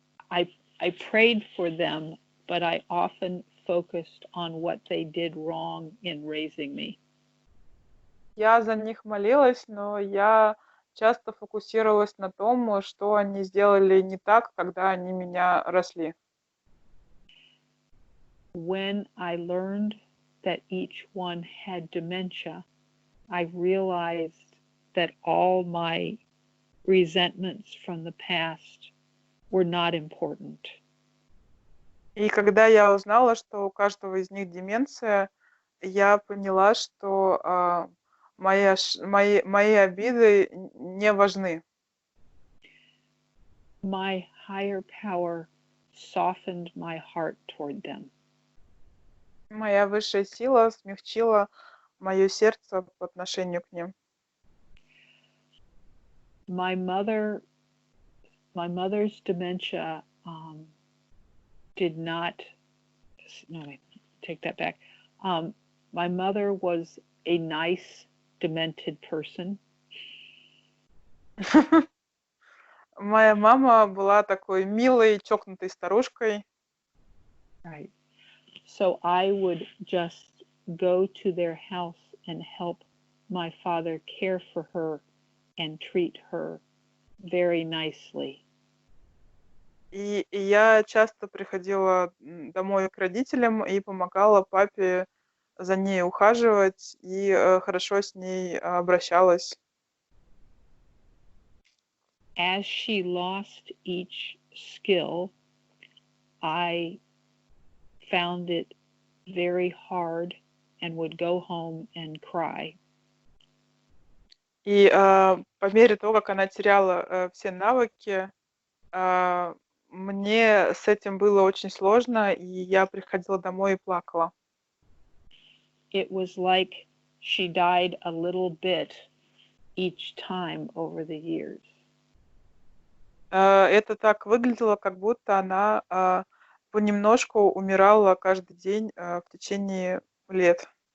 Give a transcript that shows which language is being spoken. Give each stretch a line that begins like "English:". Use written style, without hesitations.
English: I prayed for them, but I often focused on what they did wrong in raising me.
Russian: Я за них молилась, но я часто фокусировалась на том, что они сделали не так, когда они меня росли.
English: When I learned that each one had dementia, I realized that all my resentments from the past were not important.
Russian: И когда я узнала, что у каждого из них деменция, я поняла, что мои обиды не важны.
English: My higher power softened my heart toward them.
Russian: Моя высшая сила смягчила мое сердце по отношению к ним.
English: My mother's dementia did not. No, wait, take that back. My mother was a nice, demented person.
Russian: Моя мама была такой милой, чокнутой старушкой.
English: Right. So I would just go to their house and help my father care for her and treat her very nicely.
Russian: И я часто приходила домой к родителям и помогала папе за ней ухаживать и хорошо с ней обращалась.
English: As she lost each skill, I found it very hard and would go home and cry.
Russian: И по мере того, как она теряла все навыки, мне с этим было очень сложно, и я приходила домой и плакала.
English: It was like she died a little bit each time over the years.
Russian: Это так выглядело, как будто она понемножку умирала каждый день в течение лет.